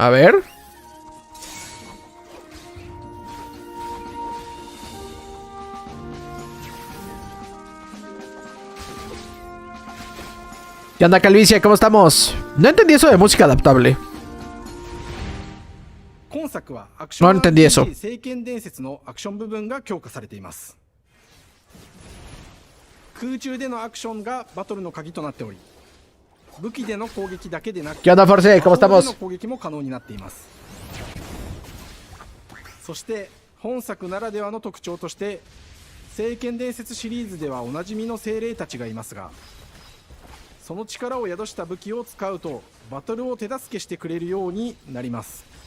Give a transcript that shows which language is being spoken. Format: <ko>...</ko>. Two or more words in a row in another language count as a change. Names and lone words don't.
<es>A ver. ¿Qué onda, Calvicia? ¿Cómo estamos? No entendí eso de música adaptable.</es> <ja>今作はアクション</ja> <es>No entendí eso.</es> <ja>聖剣伝説のアクション部分が強化されています。空中でのアクションがバトルの鍵となっており武器での攻撃だけでなく</ja> <es>¿Qué onda, Force? ¿Cómo</es> <ja>魔法で</ja> <es>estamos?</es> <ja>の攻撃も可能になっています。そして本作ならではの特徴として聖剣伝説シリーズではおなじみの精霊たちがいますがその力を宿した武器を使うとバトルを手助けしてくれるようになります。</ja>